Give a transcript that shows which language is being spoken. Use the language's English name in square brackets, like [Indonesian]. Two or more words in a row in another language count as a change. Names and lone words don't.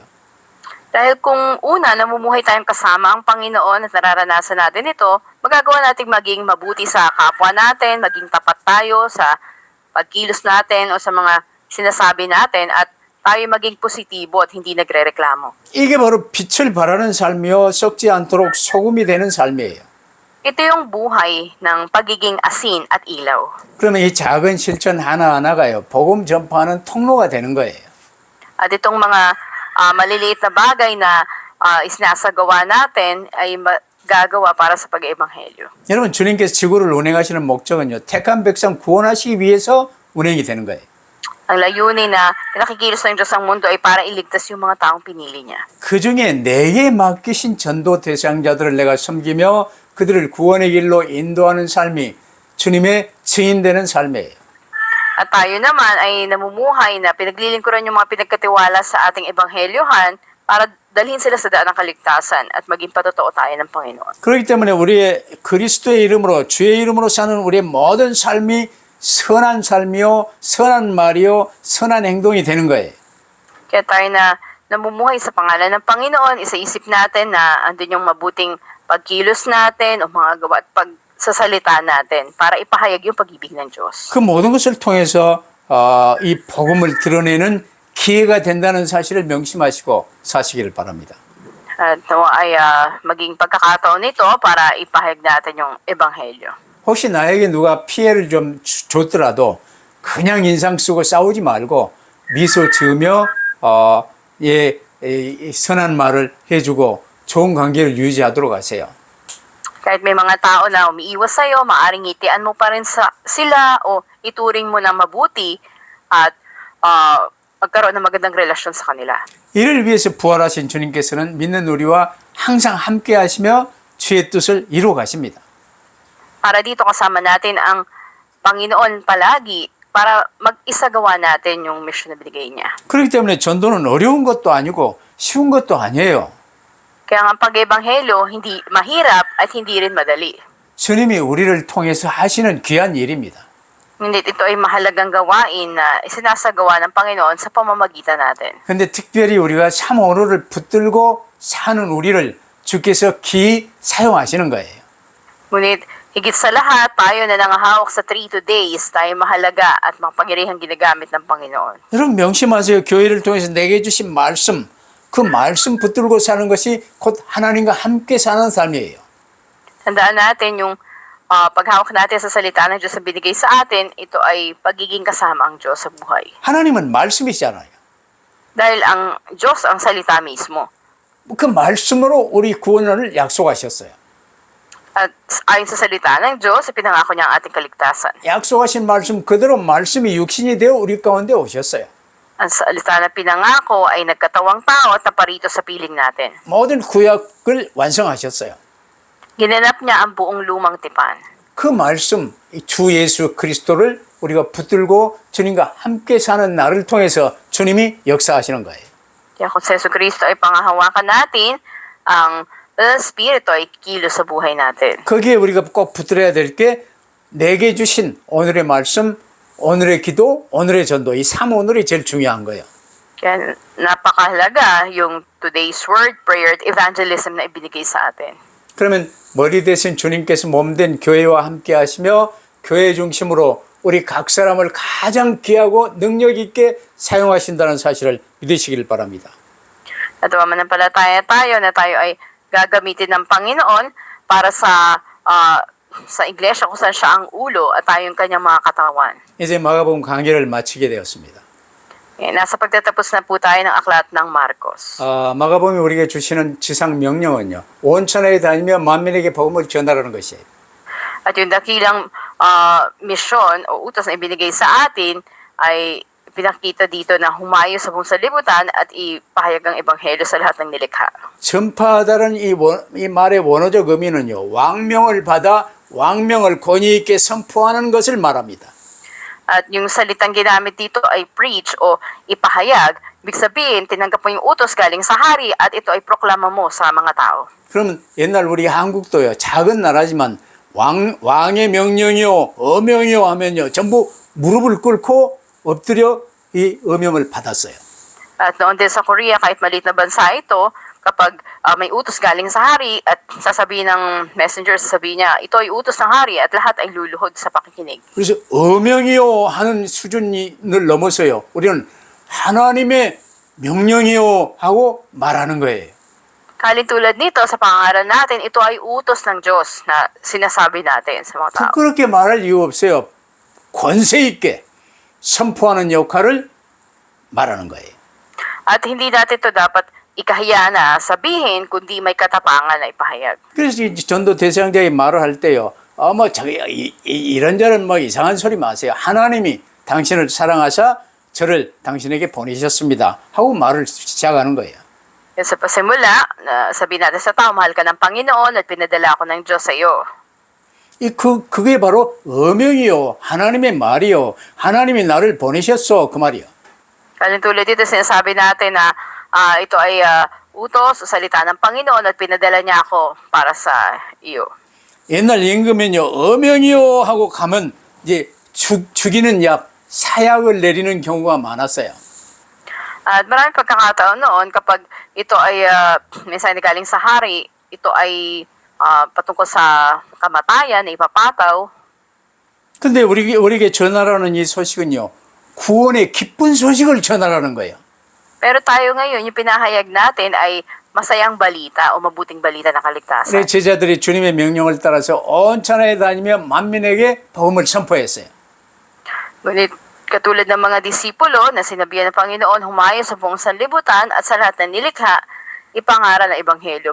[Filipino] Dahil kung una, namumuhay tayong kasama ang Panginoon at nararanasan natin ito, magagawa nating maging mabuti sa kapwa natin, maging tapat tayo sa pagkilos natin o sa mga sinasabi natin at tayo maging positibo at hindi nagrereklamo. [Korean] 이게 바로 빛을 발하는 삶이요. 썩지 않도록 소금이 되는 삶이에요. [Filipino] Ito yung buhay ng pagiging asin at ilaw. [Korean] 그러면 이 작은 실천 하나하나가요. 복음 전파하는 통로가 되는 거예요. [Filipino] At itong mga maliliit na bagay na isinasagawa natin ay gagawa para sa pag-ebanghelyo. [Korean] 여러분 주님께서 지구를 운행하시는 목적은요. 택한 백성 구원하시기 위해서 운행이 되는 거예요. [Filipino] Ang layunin na pinakikilos ng Diyos ang mundo ay para iligtas yung mga taong pinili niya. [Korean] 그 중에 내게 맡기신 전도 대상자들을 내가 섬기며 그들을 구원의 길로 인도하는 삶이 주님의 증인되는 삶이에요. [Filipino] At tayo naman ay namumuhay na pinaglilingkuran yung mga pinagkatiwala sa ating ebanghelyohan para dalhin sila sa daan ng kaligtasan at maging patotoo tayo ng Panginoon. [Korean] 그렇기 때문에 우리의 그리스도의 이름으로 주의 이름으로 사는 우리의 모든 삶이 선한 삶이요, 선한 말이요, 선한 행동이 되는 거예요. [Filipino] Kaya tayo na namumuhay sa pangalan ng Panginoon, isaisip natin na andun yung mabuting pagkilos natin o mga gawa at pagsasalita natin para ipahayag yung pag-ibig ng Diyos. [Korean] 그 모든 것을 통해서 이 복음을 드러내는 기회가 된다는 사실을 명심하시고 사시기를 바랍니다. [Filipino] At ay maging pagkakataon nito para ipahayag natin yung ebanghelyo. [Korean] 혹시 나에게 누가 피해를 좀 줬더라도 그냥 인상 쓰고 싸우지 말고 미소 지으며 선한 말을 해주고 좋은 관계를 유지하도록 하세요. [Filipino] Kahit may mga tao na umiiwas sa'yo, maaring ngitian mo pa rin sila o ituring mo ng mabuti at magkaroon ng magandang relasyon sa kanila. [Korean] 이를 위해서 부활하신 주님께서는 믿는 우리와 항상 함께 하시며 주의 뜻을 이루어 가십니다. [Filipino] Para dito kasama natin ang Panginoon palagi para mag-isagawa natin yung mission na binigay niya. [Korean] 그렇기 때문에 전도는 어려운 것도 아니고 쉬운 것도 아니에요. [Filipino] Kaya ang pag-ebanghelyo hindi mahirap at hindi rin madali. [Korean] 주님이 우리를 통해서 하시는 귀한 일입니다. [Filipino] Ngunit ito ay mahalagang gawain na isinasagawa ng Panginoon sa pamamagitan natin. [Korean] 근데 특별히 우리가 참 오늘을 붙들고 사는 우리를 주께서 기이 사용하시는 거예요. [Filipino] Ngunit higit sa lahat, tayo na nangahawak sa 3 days, tayo mahalaga at makapangyarihang ginagamit ng Panginoon. [Korean] 여러분 명심하세요. 교회를 통해서 내게 주신 말씀, 그 말씀 붙들고 사는 것이 곧 하나님과 함께 사는 삶이에요. [Filipino] Tandaan natin yung paghawak natin sa salita ng Diyos na binigay sa atin, ito ay pagiging kasama ang Diyos sa buhay. [Korean] 하나님은 말씀이시잖아요. [Filipino] Dahil ang Diyos ang salita mismo. [Korean] 그 말씀으로 우리 구원을 약속하셨어요. [Filipino] At ayon sa salita ng Diyos, ipinangako niya ang ating kaligtasan. [Korean] 약속하신 말씀 그대로 말씀이 육신이 되어 우리 가운데 오셨어요. [Filipino] Ang salita na pinangako ay nagkatawang tao at naparito sa piling natin. [Korean] 모든 구약을 완성하셨어요. [Filipino] Ginanap niya ang buong lumang tipan. [Korean] 그 말씀, 이주 예수 그리스도를 우리가 붙들고 주님과 함께 사는 나를 통해서 주님이 역사하시는 거예요. [Filipino] Kaya kung si Yesu Cristo ay pangahawakan natin, ang Espiritu ay kilos sa buhay natin. [Korean] 거기에 우리가 꼭 붙들어야 될 게 내게 주신 오늘의 말씀, 오늘의 기도, 오늘의 전도, 이 3오늘이 제일 중요한 거예요. [Filipino] Kaya napakahalaga yung [English] today's word, prayer, [Filipino] at evangelism na ibinigay sa atin. [Korean] 그러면 머리 대신 주님께서 몸된 교회와 함께 하시며 교회 중심으로 우리 각 사람을 가장 귀하고 능력 있게 사용하신다는 사실을 믿으시길 바랍니다. [Filipino] At manampalataya tayo na tayo ay gagamitin ng Panginoon para sa iglesia kung saan siya ang ulo at tayo yung kanyang mga katawan. [Korean] 이제 마가복음 강의를 마치게 되었습니다. [Filipino] Nasa pagtatapos na po tayo ng aklat ng Marcos. [Korean] 마가복음이 우리에게 주시는 지상 명령은요. 온 천하에 다니며 만민에게 복음을 전하라는 것이에요. [Filipino] At yung dakilang misyon o utos na ibinigay sa atin ay pinakita dito na humayo sa buong sanlibutan at ipahayag ang ebanghelyo sa lahat ng nilikha. [Korean] 전파하다는 이 말의 원어적 의미는요. 왕명을 받아 왕명을 권위 있게 선포하는 것을 말합니다. [Filipino] At yung salitang ginamit dito ay preach o ipahayag. Ibig sabihin, tinanggap mo yung utos galing sa hari at ito ay proklama mo sa mga tao. [Korean] 그러면 옛날 우리 한국도요. 작은 나라지만 왕의 명령이요, 어명이요 하면요. 전부 무릎을 꿇고 엎드려 이 어명을 받았어요. [Filipino] At noon din sa Korea, kahit maliit na bansa ito, kapag may utos galing sa hari at sasabihin ng messenger, sasabihin niya, ito ay utos ng hari at lahat ay luluhod sa pakikinig. [Korean] 그래서 어명이요 하는 수준을 넘어서요. 우리는 하나님의 명령이요 하고 말하는 거예요. [Filipino] Tulad nito, sa pangaral natin, ito ay utos ng Diyos na sinasabi natin sa mga tao. [Korean] 부끄럽게 말할 이유 없어요. 권세 있게 선포하는 역할을 말하는 거예요. [Filipino] At hindi natin ito dapat ikahiya na sabihin, kundi may katapangan na ipahayag. [Korean] 그래서 이 전도 대상자의 말을 할 때요. 저기 이런저런 이상한 소리 마세요. 하나님이 당신을 사랑하사 저를 당신에게 보내셨습니다. 하고 말을 시작하는 거예요. [Filipino] Sa pasimula, sabihin natin sa tao, mahal ka ng Panginoon at pinadala ako ng Diyos sa iyo. [Korean] 그게 바로 어명이요. 하나님의 말이요. 하나님이 나를 보내셨어. 그 말이요. [Filipino] Tulad dito, sinasabi natin na ito ay utos o salita ng Panginoon at pinadala niya ako para sa iyo. [Korean] 옛날 임금은요. 어명이요 하고 가면 이제 죽이는 약, 사약을 내리는 경우가 많았어요. [Filipino] At maraming pagkakataon noon kapag ito ay minsan galing sa hari, ito ay patungkol sa kamatayan na ipapataw. [Korean] 근데 우리에게 전하라는 이 소식은요. 구원의 기쁜 소식을 전하라는 거예요. [Filipino] Pero tayo ngayon, yung pinahayag natin ay masayang balita o mabuting balita na kaligtasan. [Korean] 내 제자들이 주님의 명령을 따라서 온 천하에 다니며 만민에게 복음을 선포했어요. [Filipino] Ngunit katulad ng mga disipulo na sinabihan ng Panginoon, humayo sa buong sanlibutan at sa lahat ng nilikha, ipangaral ng ebanghelyo.